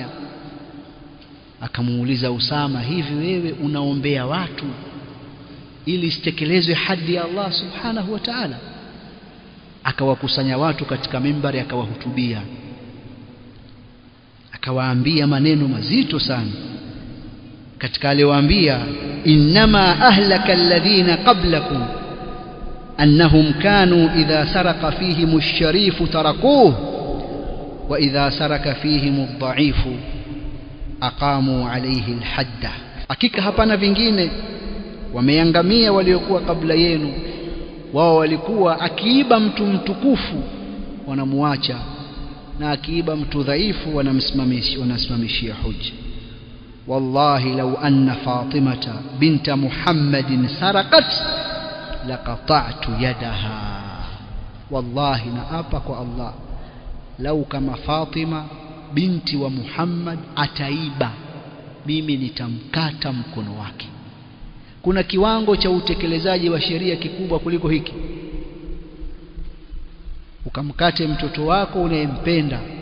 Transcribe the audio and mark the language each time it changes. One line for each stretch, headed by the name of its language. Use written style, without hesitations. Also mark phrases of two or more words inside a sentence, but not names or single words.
Swahili: Akamuuliza Usama, hivi wewe unaombea watu ili isitekelezwe hadi ya Allah
Arabic: سبحانه وتعالى?
Swahili: Akawakusanya watu katika mimbari, akawahutubia, akawaambia maneno mazito sana. Katika aliyowaambia,
Arabic: إنما أهلك الذين قبلكم أنهم كانوا إذا سرق فيهم الشريف تركوه وإذا سرق فيهم الضعيف أقاموا عليه الحد.
Swahili: Hakika hapana vingine, wameangamia waliokuwa kabla yenu. Wao walikuwa akiiba mtu mtukufu wanamuacha, na akiiba mtu dhaifu wanamsimamishia hujja.
Arabic: والله لو أن فاطمة بنت محمد سرقت لقطعت يدها.
Swahili: Wallahi, naapa kwa Allah, lau kama Fatima binti wa Muhammad ataiba, mimi nitamkata mkono wake. Kuna kiwango cha utekelezaji wa sheria kikubwa kuliko hiki? Ukamkate mtoto wako unayempenda.